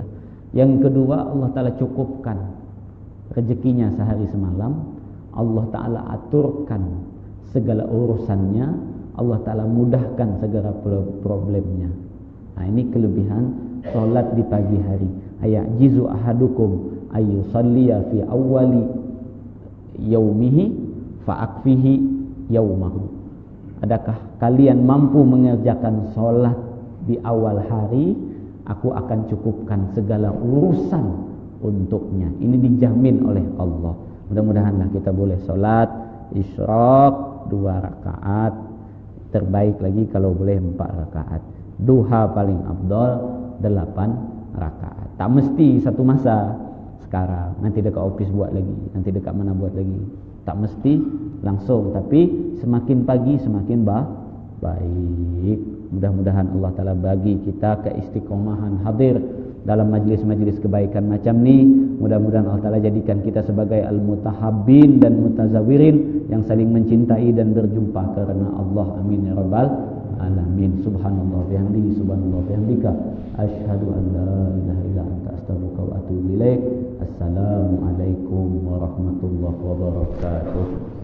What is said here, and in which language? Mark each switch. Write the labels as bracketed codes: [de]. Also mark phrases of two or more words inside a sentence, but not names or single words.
[ms] Yang kedua, Allah Ta'ala cukupkan rezekinya sehari semalam. Allah Ta'ala aturkan segala urusannya. Allah Ta'ala mudahkan segala problemnya. Ini kelebihan solat di pagi hari. [ar] أيعجز أحدكم أن يصلي في أول يومه فأكفيه يومه. [ms] Adakah kalian mampu mengerjakan solat di awal hari? Aku akan cukupkan segala urusan untuknya. Ini dijamin oleh Allah. Mudah-mudahanlah kita boleh solat isyraq 2 rakaat. Terbaik lagi kalau boleh 4 rakaat. Duha paling afdal 8 rakaat. Tak mesti satu masa sekarang, nanti dekat office buat lagi, nanti dekat mana buat lagi. Tak mesti langsung, tapi semakin pagi semakin baik. Mudah-mudahan Allah Ta'ala bagi kita keistiqomahan hadir dalam majlis-majlis kebaikan macam ni. Mudah-mudahan Allah Ta'ala jadikan kita sebagai al-mutahabbin dan mutazawirin yang saling mencintai dan berjumpa karena Allah. [ar] آمين يا رب العالمين. سبحان الله بحمده، سبحان الله بحمدك، أشهد أن لا إله إلا أنت، أستغفرك وأتوب إليك. السلام عليكم ورحمة الله وبركاته.